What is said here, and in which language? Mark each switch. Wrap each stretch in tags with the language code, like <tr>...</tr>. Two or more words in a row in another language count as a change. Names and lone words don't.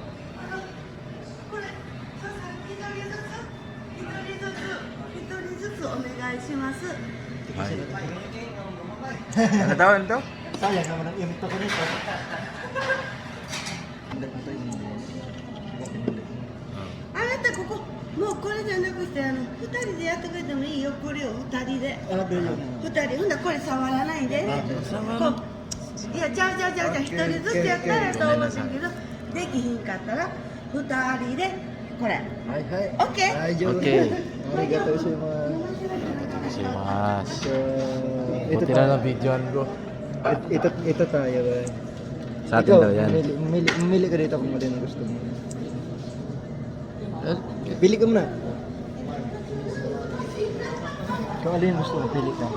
<tl>お Ano daw, ano daw? Sayang naman ang imito ko nito. Hindi ko ito yung</tl> <ja>あなたここもうこれじゃなくて二人でやってくれてもいいよこれを二人で</ja> <tl>Ah, bilog.</tl> <ja>二人ほんならこれ触らないでねこういやちゃうちゃうちゃうちゃう一人ずつやったらと思ってんけどできひんかったら二人でこれ</ja> <en>Hi, hi. Okay. Hi, Joe. Okay.</en> <ja>ありがとうございます. Mas.</ja> <tl>So, ito Buti na lang videoan bro. ito tayo ba? Sa atin daw yan. Mamili ka dito kung ano yung gusto mo. Pili ka muna. Kung ano yung gusto mo, pili ka.</tl>